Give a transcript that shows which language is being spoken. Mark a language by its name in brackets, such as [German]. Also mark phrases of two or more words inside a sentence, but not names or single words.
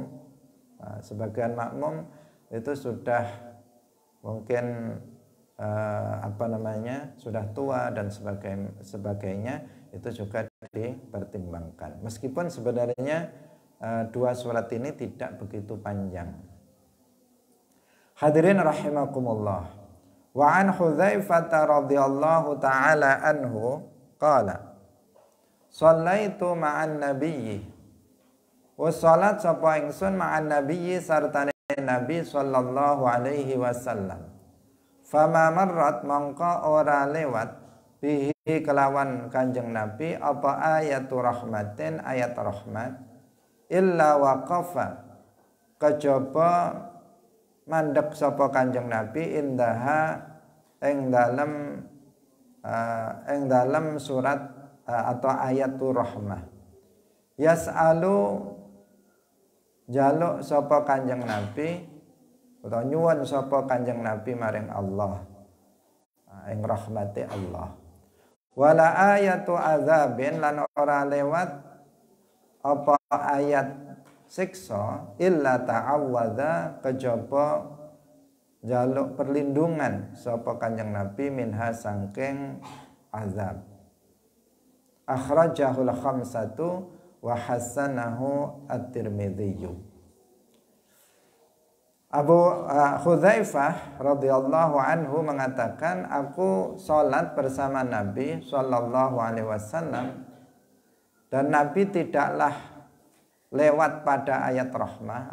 [Indonesian] Sebagian makmum itu sudah mungkin sudah tua dan sebagainya, itu juga dipertimbangkan. Meskipun sebenarnya dua surat ini tidak begitu panjang. [Arabic] حاضرين رحمكم الله. وعن حذيفة رضي الله تعالى عنه قال صليت مع النبي وصلت [Javanese] sapa ingsun [Arabic] مع النبي sartane نبي صلى الله عليه وسلم. فما مرت [Javanese] mangka ora lewat bihi kelawan Kanjeng Nabi apa [Arabic] آية الرحمة آية رحمة إلا وقف [Javanese] kejaba mandek sapa Kanjeng Nabi indaha ing dalem surat atau [Arabic] آية الرحمة. [Javanese] Yas'alu jaluk sapa Kanjeng Nabi utawa nyuwun sapa Kanjeng Nabi maring Allah ing [Arabic] رحمة الله. ولا آية عذاب [Javanese] lan ora lewat apa ayat siksa [Arabic] إلا تعوذ [Javanese] kejaba jaluk perlindungan sapa Kanjeng Nabi minha sangking azab. [Arabic] أخرجه الخمسة وحسنه الترمذي. [Indonesian] Abu Hudzaifah [Arabic] رضي الله عنه [Indonesian] mengatakan, aku sholat bersama Nabi [Arabic] صلى الله عليه وسلم [Indonesian] dan Nabi tidaklah lewat pada ayat rahmah.